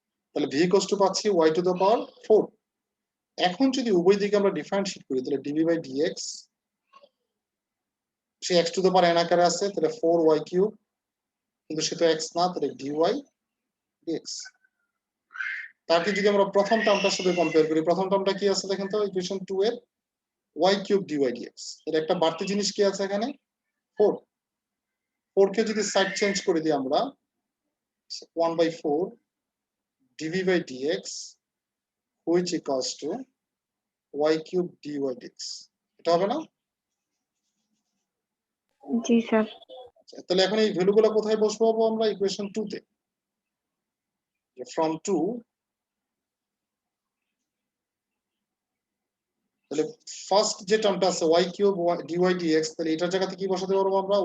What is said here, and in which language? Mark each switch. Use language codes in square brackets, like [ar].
[bn] তাহলে v equals to পাচ্ছি y to the power 4। এখন যদি উভয় দিকে আমরা ডিফারেন্সিয়েট করি, তাহলে dv by dx, say x to the power n আকারে আছে, তাহলে 4y কিউব, কিন্তু সে তো x না, তাহলে dy dx। তাকে যদি আমরা প্রথম টার্মটার সাথে কম্পেয়ার করি, প্রথম টার্মটা কি আছে দেখেন তো, ইকুয়েশন 2 এর y কিউব dy dx, এর একটা বাড়তি জিনিস কি আছে এখানে? 4। 4 কে যদি সাইড চেঞ্জ করে দিই আমরা, [en] 1/4 dv by dx which equals to y cube dy dx, [bn] এটা হবে না? জি স্যার। তাহলে এখন এই ভ্যালুগুলো কোথায় বসাবো আমরা? ইকুয়েশন 2 তে। ফ্রম 2 তাহলে ফার্স্ট যে টার্মটা আছে y কিউব dy dx, তাহলে এটার জায়গাতে কি বসাতে পারবো আমরা?